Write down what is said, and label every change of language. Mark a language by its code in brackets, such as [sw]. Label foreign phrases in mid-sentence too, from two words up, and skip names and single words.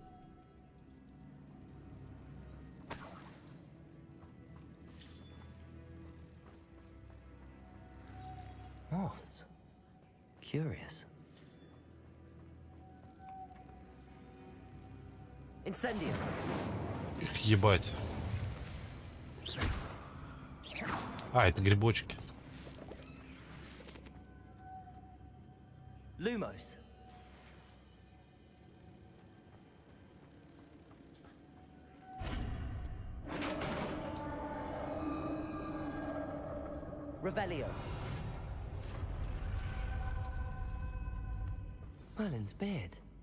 [en] Moths. Curious. Incendio. [ru] Ебать. А, это грибочки. [la] Lumos. Revelio. [en] Merlin's beard.